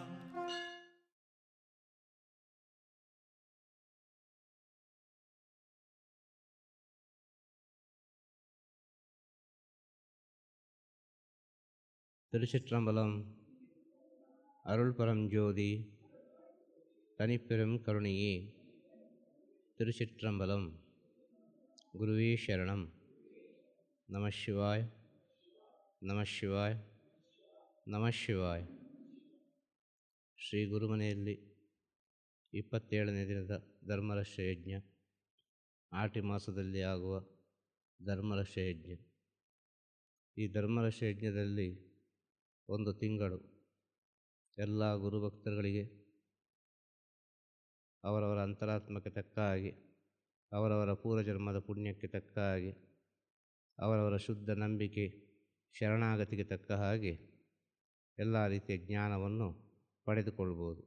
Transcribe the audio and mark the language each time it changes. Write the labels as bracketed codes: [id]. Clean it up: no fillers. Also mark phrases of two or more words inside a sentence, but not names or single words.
[ta] திருச்சிற்றம்பலம். அருள் பரஞ்சோதி தனிப்பெரும் கருணையே. திருச்சிற்றம்பலம். குருவே சரணம். [sa] நம சிவாய், நம ಶಿವಾಯ, ನಮ ಶಿವಾಯ. [kn] ಶ್ರೀ ಗುರುಮನೆಯಲ್ಲಿ 27ನೇ ದಿನದ ಧರ್ಮರಕ್ಷ ಯಜ್ಞ, ಆಟಿ ಮಾಸದಲ್ಲಿ ಆಗುವ ಧರ್ಮರಕ್ಷ ಯಜ್ಞ. ಈ ಧರ್ಮರಕ್ಷ ಯಜ್ಞದಲ್ಲಿ ಒಂದು ತಿಂಗಳು ಎಲ್ಲ ಗುರುಭಕ್ತರುಗಳಿಗೆ ಅವರವರ ಅಂತರಾತ್ಮಕ್ಕೆ ತಕ್ಕ ಹಾಗೆ, ಅವರವರ ಪೂರ್ವಜನ್ಮದ ಪುಣ್ಯಕ್ಕೆ ತಕ್ಕ ಹಾಗೆ, ಅವರವರ ಶುದ್ಧ ನಂಬಿಕೆ ಶರಣಾಗತಿಗೆ ತಕ್ಕ ಹಾಗೆ ಎಲ್ಲ ರೀತಿಯ ಜ್ಞಾನವನ್ನು ಪಡೆದುಕೊಳ್ಬೋದು.